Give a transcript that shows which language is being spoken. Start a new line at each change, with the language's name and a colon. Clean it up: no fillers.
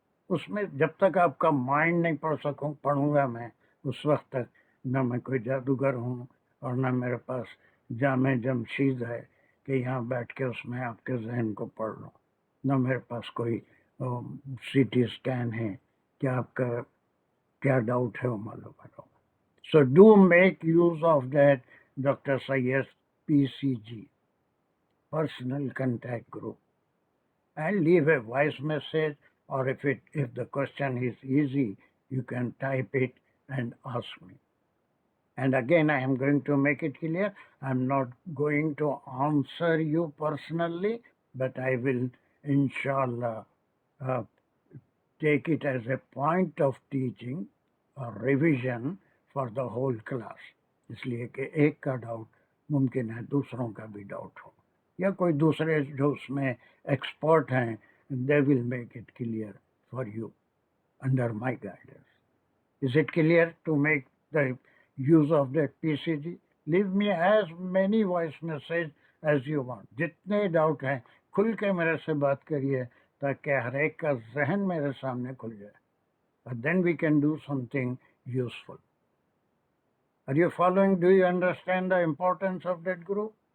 Urdu: اس میں جب تک آپ کا مائنڈ نہیں پڑھوں گا میں، اس وقت تک نہ میں کوئی جادوگر ہوں اور نہ میرے پاس جامع جمشید ہے کہ یہاں بیٹھ کے اس میں آپ کے ذہن کو پڑھ لوں، نہ میرے پاس کوئی سی ٹی اسکین ہے کہ آپ کا کیا ڈاؤٹ ہے وہ معلوم کرو.
English: So do make use of that doctor Syed PCG, personal contact group, and leave a voice message, or if the question is easy, you can type it and ask me. And again, I am going to make it clear, I am not going to answer you personally, but I will inshallah take it as a point of teaching or revision for the whole class.
Urdu: اس لیے کہ ایک کا doubt ممکن ہے دوسروں کا بھی doubt ہو، یا کوئی دوسرے جو اس میں ایکسپرٹ ہیں،
English: they will make it clear for you under my guidance. Is it clear to make the use of that PCG? Leave me as many voice message as you want.
Urdu: جتنے doubt ہیں کھل کے میرے سے بات کریے تاکہ ہر ایک کا ذہن میرے سامنے کھل جائے.
English: But then we can do something useful. Are you following? Do you understand the importance of that group?